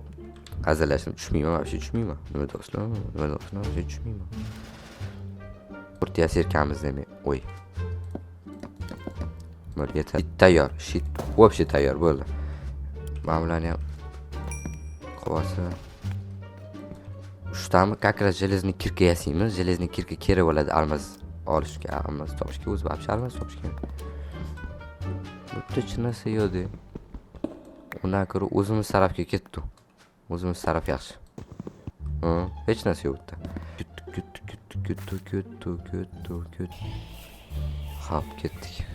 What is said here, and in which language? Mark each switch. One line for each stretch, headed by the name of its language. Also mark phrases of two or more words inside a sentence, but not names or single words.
Uzbek: Hazillashdim. Tushmayman, вообще tushmayman. Nima do'stlar? Вообще tushmayman. O'rtaga serkamiz demak. O'y. Bo'ldi, yetadi. Tayyor. Shit. Вообще tayyor bo'ldi. Mana bularni ham qovasi. Ushtami
Russian: как раз железный
Uzbek: kirka yasaymiz. Железный kirka kerak bo'ladi almas olishga, almas topishga, o'zi вообще almas topishga. Bitta chinasi yo'qdi. Undan ko'ra o'zimiz tarafga ketdi. O'zimiz taraf yaxshi. Hech narsa yo'q bitta. Kut. Hop, ketdik.